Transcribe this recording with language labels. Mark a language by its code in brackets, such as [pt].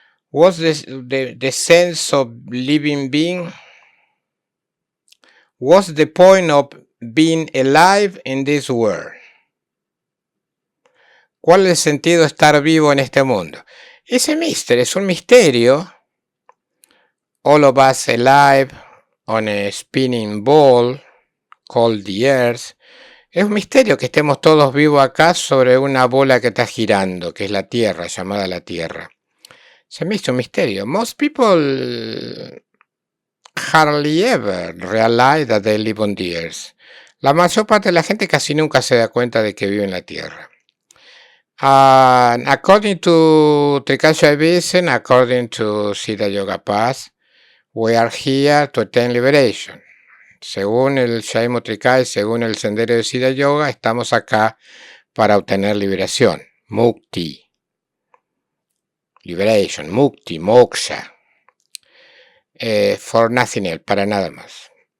[en] What's the sense of living being? What's the point of being alive in this world? [es] ¿Cuál es el sentido de estar vivo en este mundo? Ese misterio es un misterio. [en] All of us alive on a spinning ball called the earth. [es] Es un misterio que estemos todos vivos acá sobre una bola que está girando, que es la Tierra, llamada la Tierra. Se me hizo un misterio. [en] Most people hardly ever realize that they live on the earth. [es] La mayor parte de la gente casi nunca se da cuenta de que vive en la Tierra. [en] According to Trika Shaivism, according to Siddha Yoga Path, we are here to attain liberation. [es] Según el Shaimo Trika y según el sendero de Siddha Yoga, estamos acá para obtener liberación. Mukti. [en] Liberation, mukti, moksha. For nothing else, [es] para nada más.